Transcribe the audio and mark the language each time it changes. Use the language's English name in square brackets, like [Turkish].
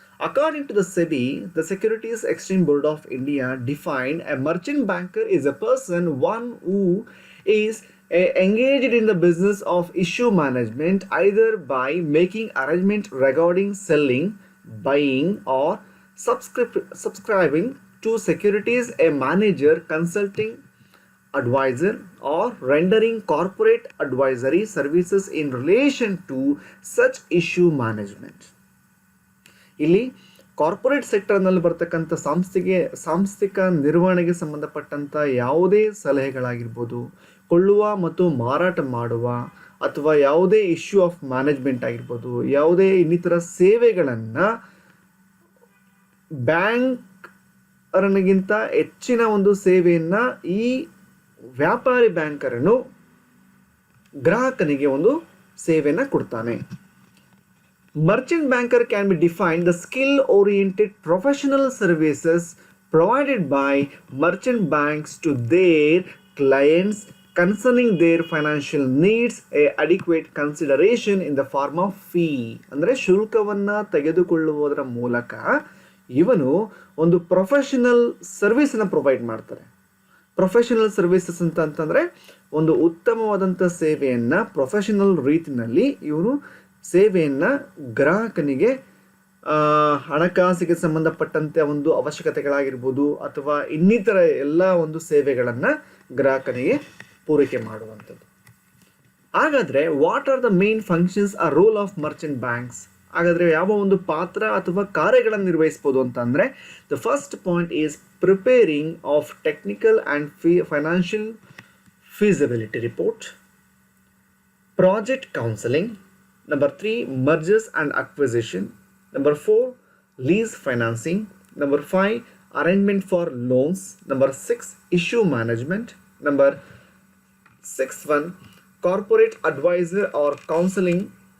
[English] According to the SEBI, the Securities Exchange Board of India defined a merchant banker is a person, one who is engaged in the business of issue management, either by making arrangement regarding selling, buying or subscribing to securities, a manager, consulting advisor or rendering corporate advisory services in relation to such issue management. [Kannada] ಇಲ್ಲಿ corporate ಸೆಕ್ಟರ್ನಲ್ಲಿ ಬರ್ತಕ್ಕಂಥ ಸಾಂಸ್ಥಿಕ ನಿರ್ವಹಣೆಗೆ ಸಂಬಂಧಪಟ್ಟಂಥ ಯಾವುದೇ ಸಲಹೆಗಳಾಗಿರ್ಬೋದು, ಕೊಳ್ಳುವ ಮತ್ತು ಮಾರಾಟ ಮಾಡುವ ಅಥವಾ ಯಾವುದೇ ಇಶ್ಯೂ ಆಫ್ ಮ್ಯಾನೇಜ್ಮೆಂಟ್ ಆಗಿರ್ಬೋದು, ಯಾವುದೇ ಇನ್ನಿತರ ಸೇವೆಗಳನ್ನು ಬ್ಯಾಂಕರ್ನಿಗಿಂತ ಹೆಚ್ಚಿನ ಒಂದು ಸೇವೆಯನ್ನು ಈ ವ್ಯಾಪಾರಿ ಬ್ಯಾಂಕರನ್ನು ಗ್ರಾಹಕನಿಗೆ ಒಂದು ಸೇವೆಯನ್ನು ಕೊಡ್ತಾನೆ. [English] Merchant banker can be defined the skill-oriented professional services provided by merchant banks to their clients concerning their financial needs, a adequate consideration in the form of fee. [Kannada] ಅಂದರೆ ಶುಲ್ಕವನ್ನು ತೆಗೆದುಕೊಳ್ಳುವುದರ ಮೂಲಕ ಇವನು ಒಂದು ಪ್ರೊಫೆಷನಲ್ ಸರ್ವಿಸನ್ನು ಪ್ರೊವೈಡ್ ಮಾಡ್ತಾರೆ. ಪ್ರೊಫೆಷನಲ್ ಸರ್ವಿಸಸ್ ಅಂತಂದರೆ ಒಂದು ಉತ್ತಮವಾದಂಥ ಸೇವೆಯನ್ನು ಪ್ರೊಫೆಷನಲ್ ರೀತಿಯಲ್ಲಿ ಇವನು ಸೇವೆಯನ್ನು ಗ್ರಾಹಕನಿಗೆ ಹಣಕಾಸಿಗೆ ಸಂಬಂಧಪಟ್ಟಂತೆ ಒಂದು ಅವಶ್ಯಕತೆಗಳಾಗಿರ್ಬೋದು ಅಥವಾ ಇನ್ನಿತರ ಎಲ್ಲ ಒಂದು ಸೇವೆಗಳನ್ನು ಗ್ರಾಹಕನಿಗೆ ಪೂರೈಕೆ ಮಾಡುವಂಥದ್ದು. [English] ಹಾಗಾದರೆ what are the main functions or role of merchant banks? [Kannada] ಹಾಗಾದರೆ ಯಾವ ಒಂದು ಪಾತ್ರ ಅಥವಾ ಕಾರ್ಯಗಳನ್ನು ನಿರ್ವಹಿಸ್ಬೋದು ಅಂತಂದರೆ, [English] The first point is preparing of technical and financial feasibility report, project counseling. Number 3, mergers and acquisition. Number 4, lease financing. Number 5, arrangement for loans. Number 6, issue management. Number 6 corporate advisor or counseling.